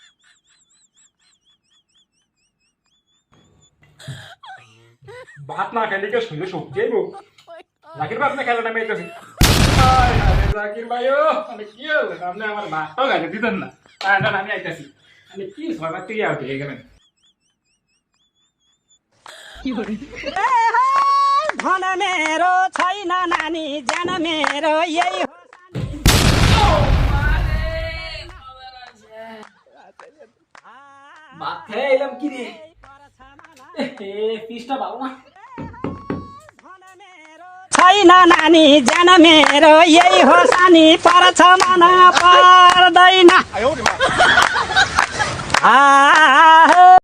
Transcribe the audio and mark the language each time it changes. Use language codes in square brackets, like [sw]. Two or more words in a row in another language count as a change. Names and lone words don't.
[bn] ভাত না খেলে কি শুনে শক্তি আইব জাকির ভাই আপনি খেলেন আমি আইতেছি জাকির ভাইও মানে কি হলো আপনি আমার ভাতও গাড়ি দিতেন না না না আমি আইতেছি আমি কি সবার থেকে আউট হয়ে গেলেন [ne] धन मेरो छैन नानी जान मेरो यही हो [bn] ভাত খেয়ে এলাম কি রে? পিচটা ভালো না। [ne] छैन नानी जान मेरो यही हो सानी पर्छ मन पर्दैन